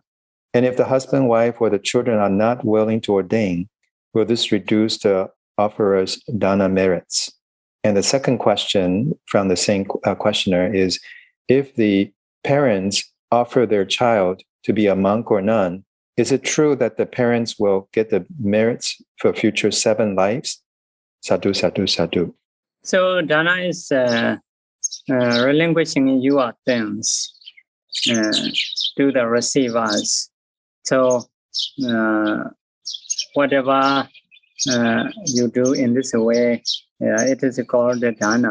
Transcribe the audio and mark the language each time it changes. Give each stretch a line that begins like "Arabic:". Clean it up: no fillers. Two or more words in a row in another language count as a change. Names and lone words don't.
English: And if the husband, wife, or the children are not willing to ordain, will this reduce the offerer's dana merits? And the second question from the same questioner is, if the parents offer their child to be a monk or nun, is it true that the parents will get the merits for future 7 lives?
Pali: Sadhu, sadhu, sadhu.
English: So dana is relinquishing your things to the receivers. So whatever you do in this way, it is called the dana.